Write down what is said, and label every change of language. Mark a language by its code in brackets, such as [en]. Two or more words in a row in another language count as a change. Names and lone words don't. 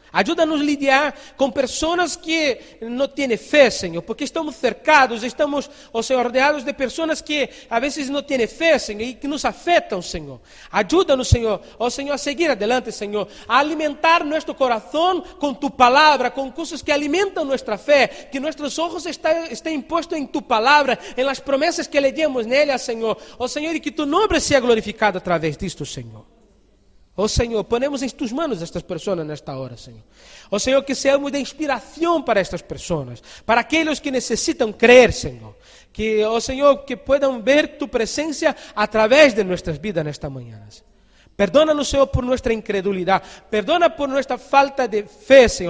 [pt] Ajuda-nos a lidiar com pessoas que não têm fé, Senhor, porque estamos cercados, estamos, oh Senhor, rodeados de pessoas que a vezes não têm fé, Senhor, e que nos afetam, Senhor. Ajuda-nos, Senhor, oh Senhor, a seguir adelante, Senhor, a alimentar nosso coração com Tu palavra, com coisas que alimentam nossa fé, que nossos [es] ojos estén puestos [pt] em Tu palavra, em las promessas que leemos nela, Senhor. Oh Senhor, e que Tu nome seja glorificado através disto, Senhor. Oh Senhor, ponemos em Tus manos estas pessoas nesta hora, Senhor. Oh Senhor, que seamos de inspiração para estas pessoas, para aqueles que necessitam crer, Senhor. Que, oh Senhor, que puedan ver Tu presença através de nossas vidas nesta manhã. Perdona-nos, Senhor, por nossa incredulidade. Perdona por nossa falta de fé, Senhor.